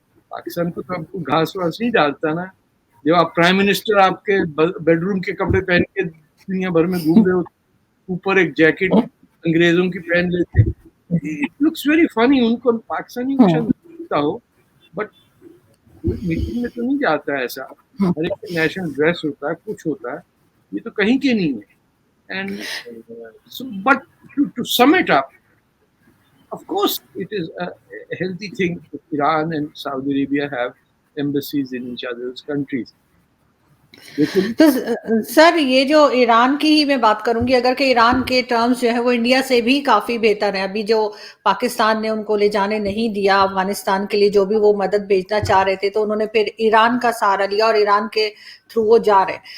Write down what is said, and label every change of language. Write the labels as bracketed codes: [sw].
[ur] پاکستان کو تو آپ کو گھاس واس نہیں ڈالتا نا. جب آپ پرائم منسٹر آپ کے بیڈ روم کے کپڑے پہن کے دنیا بھر میں گھوم رہے ہو, اوپر ایک جیکٹ انگریزوں کی پہن لیتے, [en] It looks very funny. [ur] ان کو پاکستانی کو شاید لگتا ہو, بٹ میٹنگ میں تو نہیں جاتا ہے ایسا. ہر ایک کا نیشنل ڈریس ہوتا ہے, کچھ ہوتا ہے, یہ تو کہیں کے نہیں ہے. [en] And but to sum it up, of course it is a healthy thing if Iran and Saudi Arabia have embassies in each other's countries. [ur] تو سر یہ جو ایران کی ہی میں بات کروں گی, اگر کہ ایران کے ٹرمز جو ہے وہ انڈیا سے بھی کافی بہتر ہیں. ابھی جو پاکستان نے ان کو لے جانے نہیں دیا افغانستان کے لیے, جو بھی وہ مدد بھیجنا چاہ رہے تھے, تو انہوں نے پھر ایران کا سہارا لیا اور ایران کے تھرو وہ جا رہے.